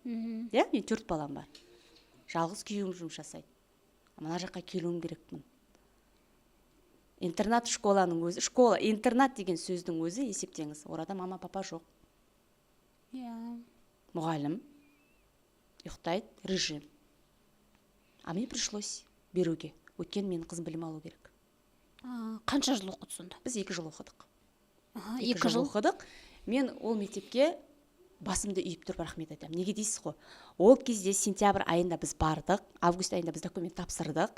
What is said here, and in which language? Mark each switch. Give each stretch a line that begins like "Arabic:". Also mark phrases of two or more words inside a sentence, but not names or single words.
Kazakh: Иә, мен 4 балам бар. Жалғыз күйеуім жұмыс жасайды. Мына жаққа келуім керекпін. Интернат школаның өзі, школа, интернат деген сөздің өзі есептеңіз. Орада мама, папа жоқ. Мұғалім, ұйықтайды, режим.
Russian: А мне пришлось беруге.
Kazakh: Өткен менің қызым білім алу керек. Қанша жыл оқыды сонда? Біз 2 жыл оқыдық. 2 жыл оқыдық. Мен ол мектепке басымды үйіп тұрып рахмет айтамын. Неге дейсіз ғой? Ол кезде сентябрь айында біз бардық, август айында біз документ тапсырдық.